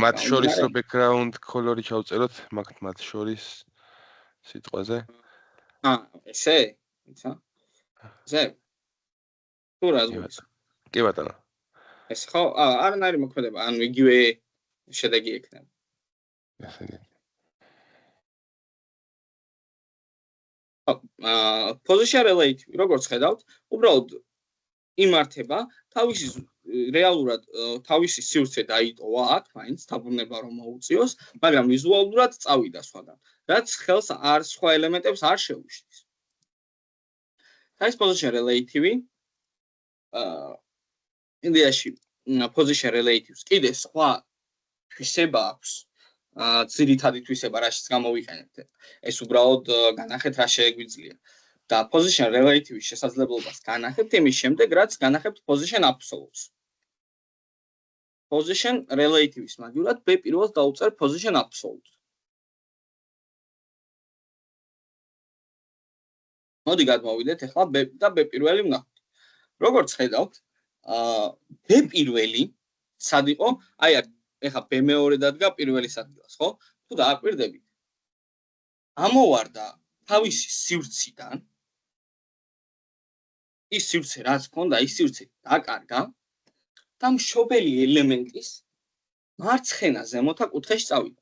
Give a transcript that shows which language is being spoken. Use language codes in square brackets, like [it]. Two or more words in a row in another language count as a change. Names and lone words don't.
[ka] მათ შორის რო [en] background color-ი [ka] ჩავწეროთ, მათ შორის სიტყვაზე. ესე? იცი? ესე? თუ რა ზღვის? კი ბატონო. ეს ხო, არანაირი მოქმედება, ანუ იგივე შედეგი ექნება. [en] Position relative, [ka] როგორც ხედავთ, უბრალოდ იმართება, რეალურად თავისი სივრცე დაიტოვა აქ, მაინც დაბრუნება რომ მოუწიოს, მაგრამ ვიზუალურად წავიდა სხვაგან, რაც ხელს სხვა ელემენტებს არ შეუშლის. ეს [en] position relative [ka] იდეაში [en] position relatives [ka] კიდე სხვა თვისება აქვს. ძირითადი თვისება რაშიც გამოვიყენებთ. ეს უბრალოდ განახეთ რა შეგვიძლია. და [en] position relative-ის [ka] შესაძლებლობას განახებთ იმის შემდეგ, რაც განახებთ [en] position absolute-ს. Position relative-ის [ka] მაგივრად b პირველს დავუწერ [en] position absolute. [ka] მოდი გადმოვიდეთ ახლა b და b პირველი ვნახოთ. როგორც ხედავთ, b პირველი სად იყო? აი ახლა b მეორე დადგა პირველის ადგილას, ხო? თუ დააკვირდებით, ამოვარდა თავისი სივრციდან ის სივრცე რაც ჰქონდა, ის სივრცე დაკარგა და მშობელი ელემენტის მარცხენა ზემოთა კუთხეში წავიდა.